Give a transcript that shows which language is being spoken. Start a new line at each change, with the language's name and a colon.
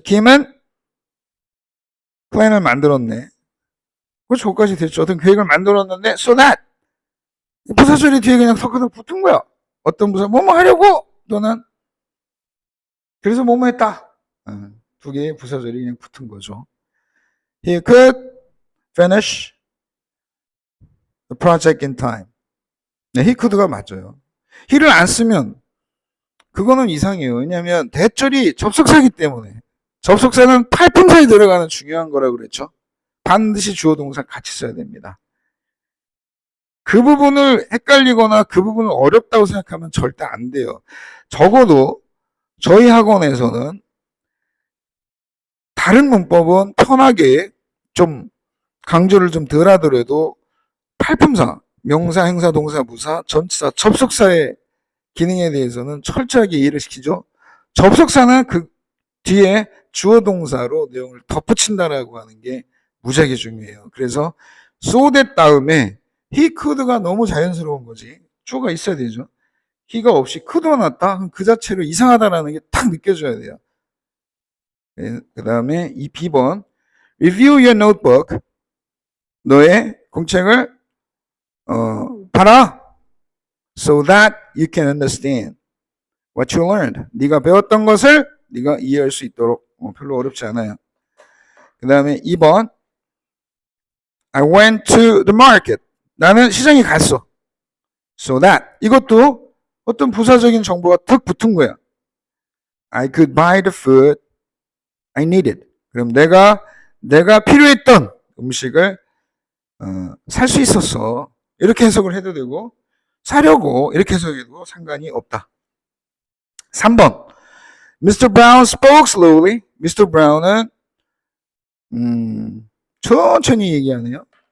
Korean: Kim은 플랜을 만들었네. 그 저까지 됐죠. 어떤 계획을 만들었는데 so that 부사절이 뒤에 그냥 턱하덕 붙은 거야. 어떤 부사 뭐뭐 하려고 또는 그래서 뭐뭐 했다. 두 개의 부사절이 그냥 붙은 거죠.
English: He could finish the project in time.
Korean: 네, he could가 맞아요. he를 안 쓰면 그거는 이상해요. 왜냐하면 대절이 접속사이기 때문에 접속사는 팔품사에 들어가는 중요한 거라고 그랬죠. 반드시 주어 동사 같이 써야 됩니다. 그 부분을 헷갈리거나 그 부분을 어렵다고 생각하면 절대 안 돼요. 적어도 저희 학원에서는 다른 문법은 편하게 좀 강조를 좀 덜 하더라도 팔품사, 명사, 행사, 동사, 부사, 전치사, 접속사의 기능에 대해서는 철저하게 이해를 시키죠. 접속사는 그 뒤에 주어 동사로 내용을 덧붙인다라고 하는 게 무지하게 중요해요. 그래서 so that 다음에 he could가 너무 자연스러운 거지. 주어가 있어야 되죠. he가 없이 could가 났다? 그럼 그 자체로 이상하다라는 게 딱 느껴져야 돼요. 그 다음에 이 B번
English: review your notebook.
Korean: 너의 공책을 봐라.
English: So that you can understand what you learned.
Korean: 네가 배웠던 것을 네가 이해할 수 있도록. 별로 어렵지 않아요. 그 다음에 2번
English: I went to the market.
Korean: 나는 시장에 갔어. So that 이것도 어떤 부사적인 정보가 턱 붙은 거야.
English: I could buy the food I needed.
Korean: 그럼 내가 필요했던 음식을 살 수 있었어. 이렇게 해석을 해도 되고 사려고 이렇게 해석해도 상관이 없다.
English: 3번 Mr. Brown spoke slowly. Mr.
Korean: Brown은 천천히 얘기하네요.